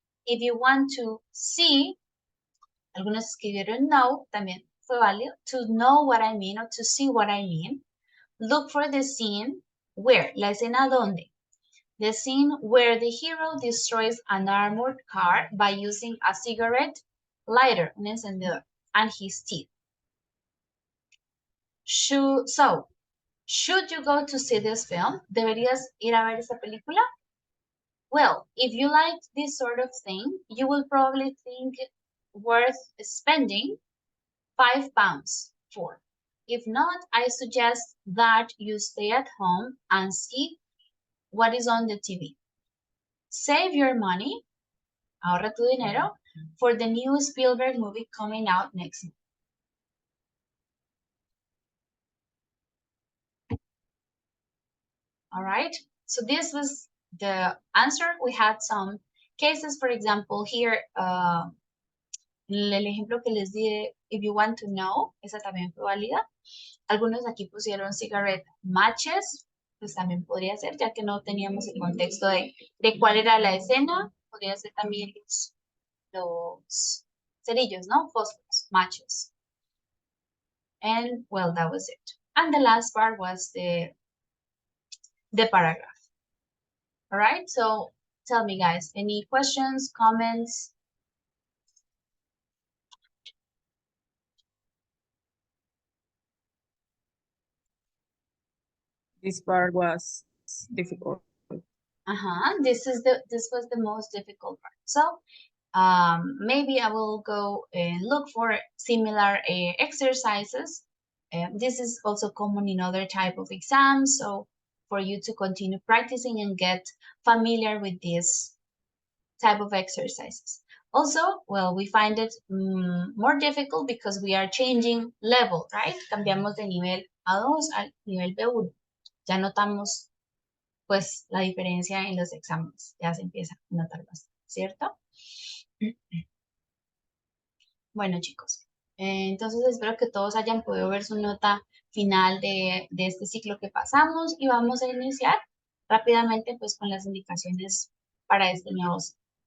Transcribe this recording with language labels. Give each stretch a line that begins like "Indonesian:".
English: If you want to see, algunos escribieron no, también fue válido, to know what I mean or to see what I mean, look for the scene where, la escena donde, the scene where the hero destroys an armored car by using a cigarette lighter, un encendedor, and his teeth. Should you go to see this film?
Spanish: ¿Deberías ir a ver esa película?
English: Well, if you like this sort of thing, you will probably think it worth spending £5 for. If not, I suggest that you stay at home and see what is on the TV. Save your money, ahorra tu dinero, for the new Spielberg movie coming out next month. All right, so this was the answer. We had some cases, for example, here, el ejemplo que les di, if you want to know, esa también fue válida.
Spanish: Algunos aquí pusieron cigarette matches, pues también podría ser, ya que no teníamos el contexto de cuál era la escena. Podría ser también los cerillos, ¿no?
English: Fósforos, matches. And, well, that was it. And the last part was the paragraph. All right, so tell me, guys, any questions, comments? This part was difficult. This was the most difficult part. So maybe I will go and look for similar exercises. This is also common in other type of exams. So for you to continue practicing and get familiar with this type of exercises. Also, well, we find it more difficult because we are changing level, right?
Spanish: Cambiamos de nivel A2 al nivel B1. Ya notamos pues la diferencia en los exámenes. Ya se empieza a notar bastante, ¿cierto? Bueno, chicos, entonces espero que todos hayan podido ver su nota final de este ciclo que pasamos y vamos a iniciar rápidamente pues con las indicaciones para este nuevo ciclo.